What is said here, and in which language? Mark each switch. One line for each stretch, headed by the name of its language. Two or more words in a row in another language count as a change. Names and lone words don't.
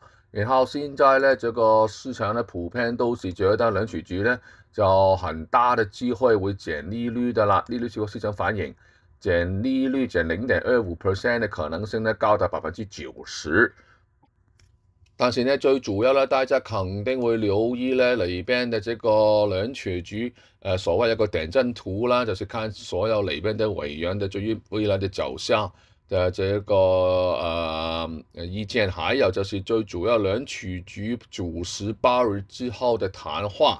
Chinese: 然后现在呢，这个市场呢普遍都是觉得联储局呢就很大的机会会减利率的啦，利率这个市场反应减利率减0.25% 的可能性呢高达90%。但是呢，最主要呢，大家肯定會留意呢裏邊的這個聯儲局，所謂一個點陣圖啦，就是看所有裏邊的委員的對於未來的走向的這個意見，還有就是最主要聯儲局主席鮑爾之後的談話。